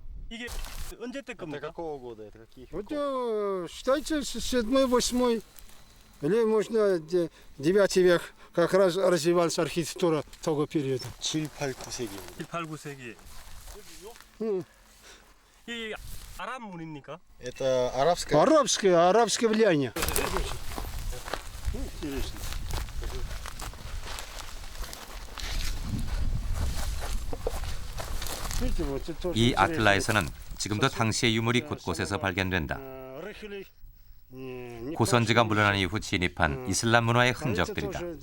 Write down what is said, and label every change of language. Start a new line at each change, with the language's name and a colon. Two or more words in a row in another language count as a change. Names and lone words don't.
Korean: 이게 언제 때 겁니까?
Russian: Какого года? Это каких? Вот считайте, 7-й, 8-й, или можно 9 век, как раз развивалась архитектура того периода. 7, 8,
Korean: 9세기. 7, 8, 9세기. 이 아랍 문입니까?
Russian: Это арабская. арабское влияние. Интересно.
Korean: 이 아틀라에서는 지금도 당시의 유물이 곳곳에서 발견된다. 고선지가 물러난 이후 진입한 이슬람 문화의 흔적들이다.